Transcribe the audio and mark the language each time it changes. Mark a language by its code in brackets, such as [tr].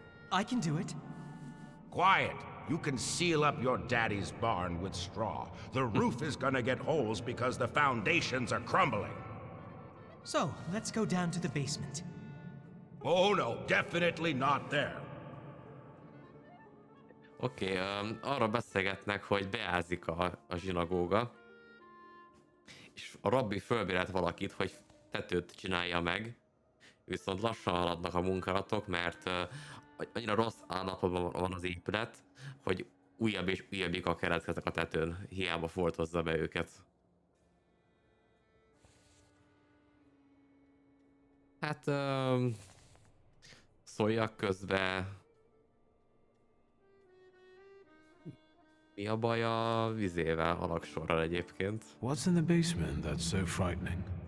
[en] I can do it. Quiet! You can seal up your daddy's barn with straw. The roof is gonna get holes because the foundations are crumbling. So, let's go down to the basement. Oh no, definitely not there. [hu] Oké, arra beszélgetnek, hogy beázik a zsinagóga. És a rabbi fölbérelt valakit, hogy tetőt csinálja meg. Viszont lassan haladnak a munkálatok, mert annyira rossz állapotban van az épület, hogy újabb és újabb lyukak keletkeznek a tetőn. Hiába foltozza be őket. Hát... szóljak közbe... Mi a baj a vizével, a laksorral egyébként? [en] What's in the basement that's so frightening?